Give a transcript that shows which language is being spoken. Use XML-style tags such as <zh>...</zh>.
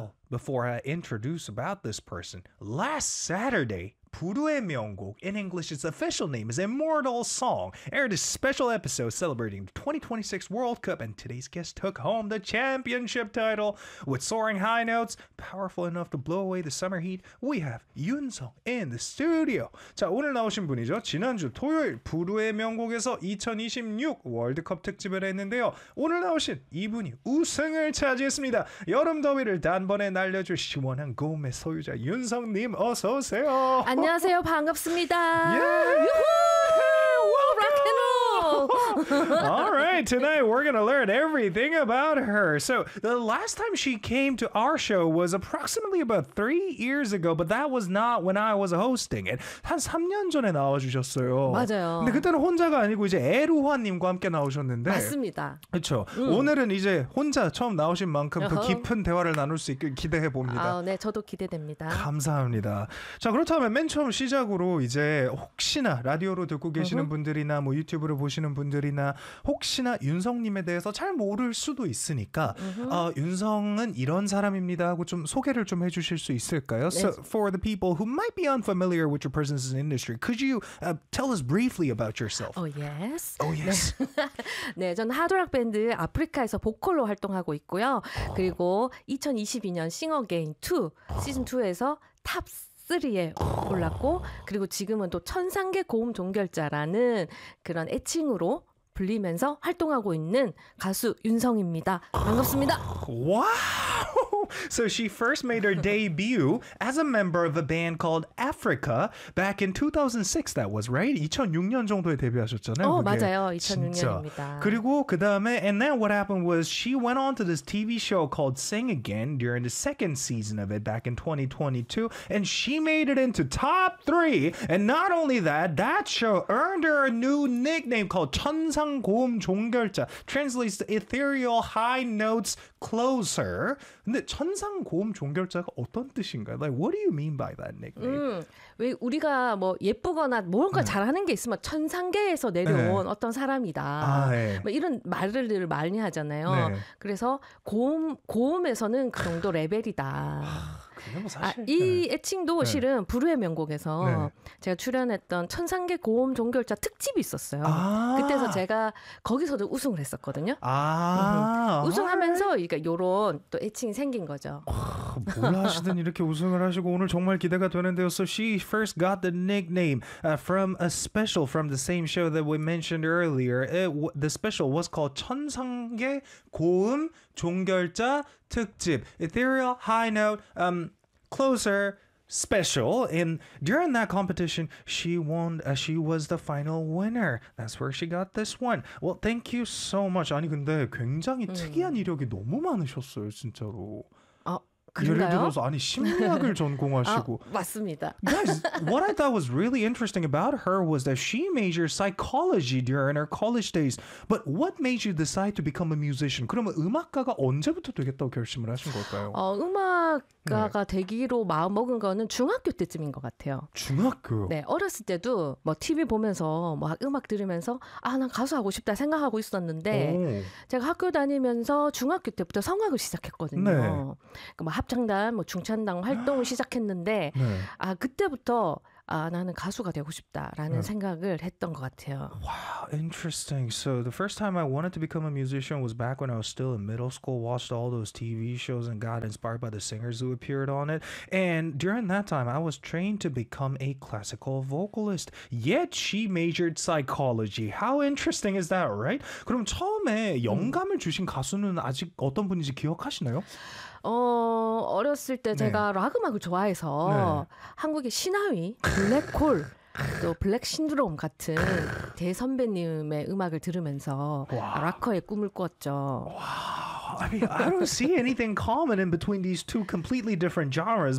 <en>Before I introduce about this person, last Saturday, 부르의 명곡, in English, its official name is Immortal Song, aired a special episode celebrating the 2026 World Cup, and today's guest took home the championship title. With soaring high notes, powerful enough to blow away the summer heat, we have Yoon Sung in the studio.</en> <ko>자, 오늘 나오신 분이죠. 지난주 토요일 부르의 명곡에서 2026 월드컵 특집을 했는데요. 오늘 나오신 이분이 우승을 차지했습니다. 여름 더위를 단번에 날려줄 시원한 고음의 소유자 윤 성님, 어서 오세요. 안녕하세요. 반갑습니다.</ko> <en>Yeah! Woo! Rock and roll! All right. Tonight, we're going to learn everything about her. So, the last time she came to our show was approximately about 3 years ago, but that was not when I was hosting it.</en> <ko>한 3년 전에 나와주셨어요. 맞아요. 근데 그때는 혼자가 아니고 이제 에루화님과 함께 나오셨는데. 맞습니다. 그렇죠. 오늘은 이제 혼자 처음 나오신 만큼 더 깊은 대화를 나눌 수 있길 기대해봅니다. 아, 네. 저도 기대됩니다. 감사합니다. 자, 그렇다면 맨 처음 시작으로 이제 혹시나 라디오로 듣고 계시는 분들이나 뭐 유튜브로 보시는 분들이나 혹시나 윤성님에 대해서 잘 모를 수도 있으니까 윤성은 이런 사람입니다 하고 좀 소개를 좀 해주실 수 있을까요? 네.</ko> <en>So for the people who might be unfamiliar with your presence in the industry, could you tell us briefly about yourself? Oh yes. Oh yes.</en> <ko>네, 저는 하드락 밴드 아프리카에서 보컬로 활동하고 있고요. 그리고 2022년 싱어게인 2 시즌 2에서 탑 3에 올랐고 그리고 지금은 또 천상계 고음 종결자라는 그런 애칭으로 불리면서 활동하고 있는 가수 윤성입니다. 반갑습니다.</ko> <en>와! So she first made her debut as a member of a band called Africa back in 2006, that was, right?</en> <ko>2006년 정도에 데뷔하셨잖아요. 어, 맞아요. 2006년입니다. 그리고 그 다음에,</ko> <en>and then what happened was she went on to this TV show called Sing Again during the second season of it back in 2022, and she made it into top three. And not only that, that show earned her a new nickname called 천상 고음 종결자, translates to ethereal high notes closer.</en> <ko>근데 천상 고음 종결자가 어떤 뜻인가요?</ko> <en>Like, what do you mean by that nickname?</en> <ko>왜 우리가 뭐 예쁘거나 뭔가 잘하는 게 있으면 천상계에서 내려온 네. 어떤 사람이다. 아, 네. 뭐 이런 말을 많이 하잖아요. 네. 그래서 고음에서는 그 정도 레벨이다. 사실, 이 애칭도 네. 실은 부르의 명곡에서 네. 제가 출연했던 천상계 고음 종결자 특집이 있었어요. 아~ 그때서 제가 거기서도 우승을 했었거든요. 아~ 우승하면서 이런 그러니까 애칭이 생긴 거죠. 뭘 하시든 이렇게 우승을 하시고 오늘 정말 기대가 되는데요.</ko> <en>So she first got the nickname from a special from the same show that we mentioned earlier. The special was called 천상계 고음 종결자 특집. Ethereal High Note Closer Special. And during that competition, she won. She was the final winner. That's where she got this one. Well, thank you so much.</en> <ko>아니 근데 굉장히 특이한 이력이 너무 많으셨어요, 진짜로. 그런가요? 예를 들어서 아니 심리학을 전공하시고 아, 맞습니다.</ko> <en>Guys, what I thought was really interesting about her was that she majored psychology during her college days. But what made you decide to become a musician?</en> <ko>그러면 음악가가 언제부터 되겠다고 결심을 하신 걸까요? 음악가가 네. 되기로 마음 먹은 거는 중학교 때쯤인 것 같아요. 중학교? 네, 어렸을 때도 뭐 TV 보면서 막 음악 들으면서 아, 난 가수 하고 싶다 생각하고 있었는데 오. 제가 학교 다니면서 중학교 때부터 성악을 시작했거든요. 네. 합창단, 뭐 중창단 활동을 시작했는데 네. 아 그때부터 아 나는 가수가 되고 싶다라는 네. 생각을 했던 것 같아요.</ko> <en>Wow, interesting. So the first time I wanted to become a musician was back when I was still in middle school. Watched all those TV shows and got inspired by the singers who appeared on it. And during that time, I was trained to become a classical vocalist. Yet she majored psychology. How interesting is that, right?</en> <ko>그럼 처음에 영감을 주신 가수는 아직 어떤 분인지 기억하시나요? 어렸을 때 네. 제가 락 음악을 좋아해서 네. 한국의 신하위, 블랙홀, 또 블랙 신드롬 같은 대선배님의 음악을 들으면서 락커의 꿈을 꿨죠. 와.</ko> <en>I mean, I don't see anything common in between these two completely different genres.</en>